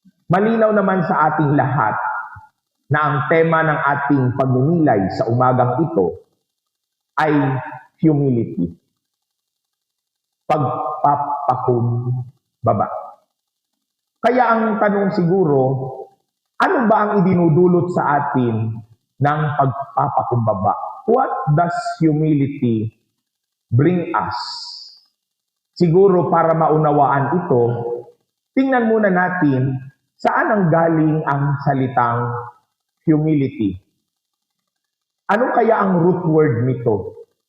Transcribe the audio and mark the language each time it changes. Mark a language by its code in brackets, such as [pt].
[tl] Malinaw naman sa ating lahat na ang tema ng ating pagninilay sa umagang ito ay humility. Pagpapakumbaba. Kaya ang tanong siguro, ano ba ang idinudulot sa atin ng pagpapakumbaba? [en] What does humility bring us? [tl] Siguro para maunawaan ito, tingnan muna natin saan ang galing ang salitang humility. Ano kaya ang root word nito?